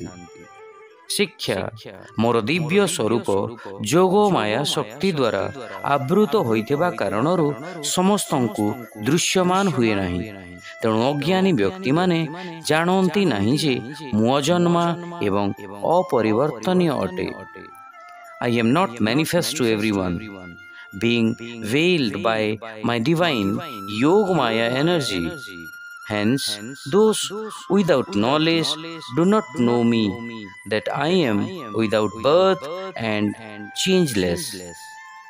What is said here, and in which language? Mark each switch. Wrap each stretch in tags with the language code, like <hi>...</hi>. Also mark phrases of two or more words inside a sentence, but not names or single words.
<or>ଶିକ୍ଷା, ମୋର ଦିବ୍ୟ ସ୍ୱରୂପ ଯୋଗମାୟା ଶକ୍ତି ଦ୍ୱାରା ଆବୃତ ହୋଇଥିବା କାରଣରୁ ସମସ୍ତଙ୍କୁ ଦୃଶ୍ୟମାନ ହୁଏ ନାହିଁ। ତେଣୁ ଅଜ୍ଞାନୀ ବ୍ୟକ୍ତିମାନେ ଜାଣନ୍ତି ନାହିଁ ଯେ ମୁଁ ଅଜନ୍ମା ଏବଂ ଅପରିବର୍ତ୍ତନୀୟ ଅଟେ।</or> <en>I am not manifest to everyone, being veiled by my divine Yogamaya energy. Hence, those without knowledge do not know me, that I am without birth and changeless.</en>